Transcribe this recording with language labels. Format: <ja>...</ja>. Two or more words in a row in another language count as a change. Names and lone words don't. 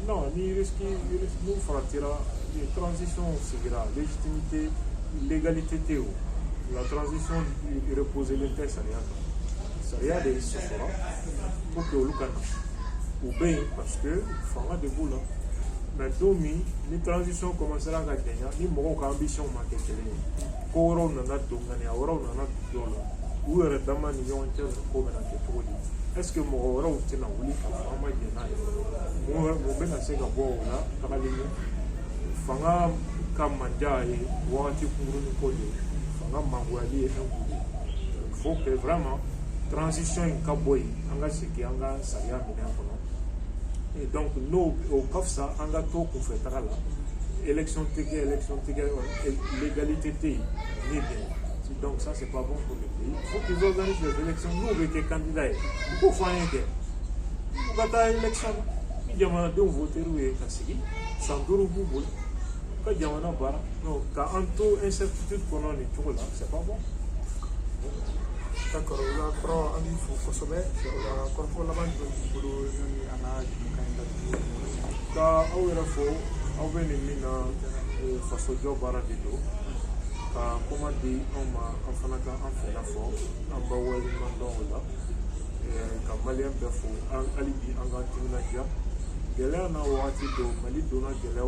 <bm>non ni risque n'u faratira transition sigira</bm> <fr>légitimité légalité</fr> <bm>tɛ o la transition reposelen tɛ sariya kan sariya de sɔsɔra</bm> <fr>pour que</fr> <bm>olu ka na u bɛ yen</bm> <fr>parce que</fr> <bm>fanga de b'u la mais don min ni</bm> <fr>transition commencera</fr> <bm>ka janya ni mɔgɔw ka ambition ma kɛ kelen ye ko wɛrɛw nana don ŋaniya wɛrɛw nana don dɔw la u yɛrɛ dama ni ɲɔgɔn cɛ ko bɛna kɛ cogo di</bm> <fr>est ce que</fr> <bm>mɔgɔ wɛrɛw tɛna wuli ka fɔ an ma jɛ n'a ye mun bɛna se ka bɔ o la tagalen ɲɛ fanga ka mandiya ye wagati kunkurunin ko de ye fanga mangoyali ye fɛn kun ye</bm> <fr>il faut que vraiment transition</fr> <bm>in ka bɔ yen an ka segin an ka sariya minɛn kɔnɔ</bm> <fr>et donc</fr> <bm>n'o o ka fisa an ka to kunfɛ taga la élection tɛ kɛ légalité tɛ yen ni bɛn</bm> <fr>donc ça c'est pas bon pour le pays il faut qu'ils organisent les élections</fr> <bm>n'u bɛ kɛ candidat ye u k'o fɔ an ye kɛ u ka taa élection ni jamanadenw voter'u ye ka sigi san 5 b'u bolo ka jamana baara non ka an to incertitude kɔnɔ nin cogo la</bm> <fr>c'est pas bon.</fr> <bm>d'accord o la kɔrɔ an b'i fo kosɛbɛ o la kɔrɔfɔ laban jumɛn b'i bolo yanni an ka jumukan in datugu ka aw yɛrɛ fo aw bɛ nin min na fasojɔ baara de don ka kuma di anw ma an fana ka an fɛla fɔ an ba waleɲuman dɔn o la ka maliyɛn bɛɛ fo hali bi an k'an timinadiya gɛlɛya n'a wagati don mali donna gɛlɛyaw</bm>